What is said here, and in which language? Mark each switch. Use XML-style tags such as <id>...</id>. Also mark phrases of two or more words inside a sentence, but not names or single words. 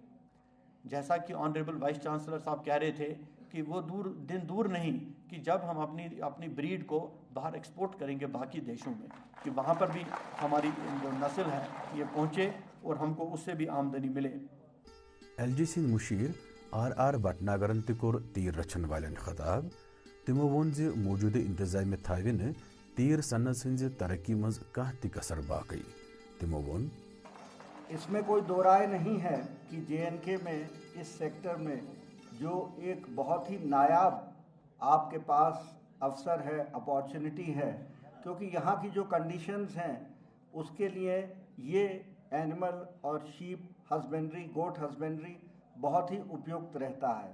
<hi>जैसा कि</hi> <en>Honourable Vice Chancellor</en> <hi>साहब कह रहे थे कि वो दिन दूर नहीं कि जब हम अपनी ब्रीड को बाहर एक्सपोर्ट करेंगे बाकी देशों में, कि वहाँ पर भी हमारी जो नस्ल है ये पहुँचे और हमको उससे भी आमदनी मिले।</hi> <ks>LGC मुशीर RR भटनागरन तोर तीर रचन वाले खताब तमो वोन जे मौजूदा इंतजाम थाविन तीर सन्नत सन्ज तरक्की मज कह कसर बाकी। तमो वोन</ks> <hi>इसमें कोई दो राय नहीं है कि JNK में इस सेक्टर में जो एक बहुत ही नायाब आपके पास अवसर है, अपॉर्चुनिटी है, क्योंकि यहाँ की जो कंडीशंस हैं उसके लिए ये एनिमल और</hi> <en>sheep husbandry, goat husbandry</en> <hi>बहुत ही उपयुक्त रहता है।</hi>